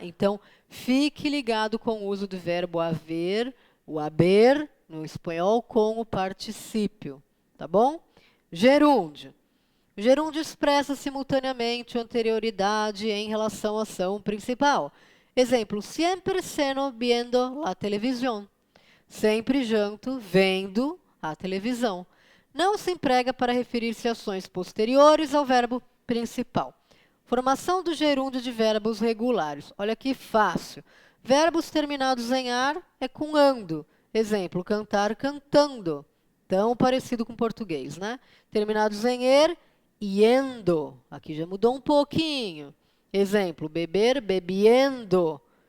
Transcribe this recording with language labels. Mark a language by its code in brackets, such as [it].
[pt] Então, fique ligado com o uso do verbo haver, o haber, no espanhol, com o particípio. Tá bom? Gerúndio. O gerúndio expressa simultaneamente a anterioridade em relação à ação principal. Exemplo, [es] siempre ceno viendo la televisión. [pt] Sempre janto vendo a televisão. Não se emprega para referir-se a ações posteriores ao verbo principal. Formação do gerúndio de verbos regulares. Olha que fácil. Verbos terminados em ar é com ando. Exemplo, cantar, cantando. Tão parecido com português, né? Terminados em er, yendo. Aqui já mudou um pouquinho. Exemplo, beber, bebiendo.